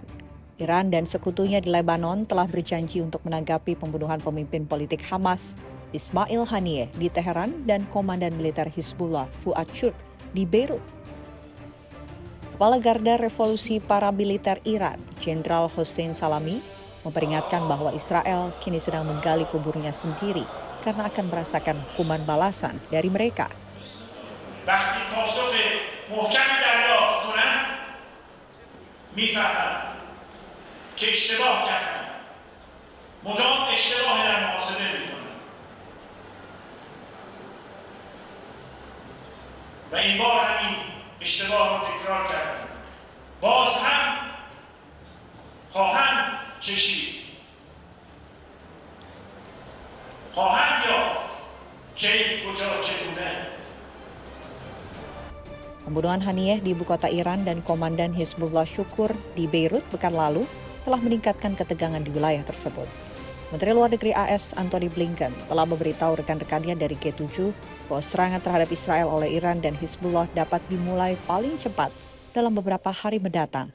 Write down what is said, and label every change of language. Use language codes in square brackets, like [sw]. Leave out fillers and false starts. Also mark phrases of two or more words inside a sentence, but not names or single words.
[id] Iran dan sekutunya di Lebanon telah berjanji untuk menanggapi pembunuhan pemimpin politik Hamas, Ismail Haniyeh di Teheran dan Komandan Militer Hizbullah Fuad Shukr di Beirut. Kepala Garda Revolusi Paramiliter Iran, Jenderal Hossein Salami, memperingatkan bahwa Israel kini sedang menggali kuburnya sendiri karena akan merasakan hukuman balasan dari mereka. [fa] وقتی پاسخ محکمی دریافت کنند میفهمند که اشتباه کردند مدام اشتباه در محاسبه میکنند و این بار همین اشتباه را تکرار کردند باز هم خواهند چشید خواهند یافت کی کجا چگونه. [id] Pembunuhan Haniyeh di ibu kota Iran dan Komandan Hizbullah Shukr di Beirut pekan lalu telah meningkatkan ketegangan di wilayah tersebut. Menteri Luar Negeri AS Antony Blinken telah memberitahu rekan-rekannya dari G7 bahwa serangan terhadap Israel oleh Iran dan Hizbullah dapat dimulai paling cepat dalam beberapa hari mendatang.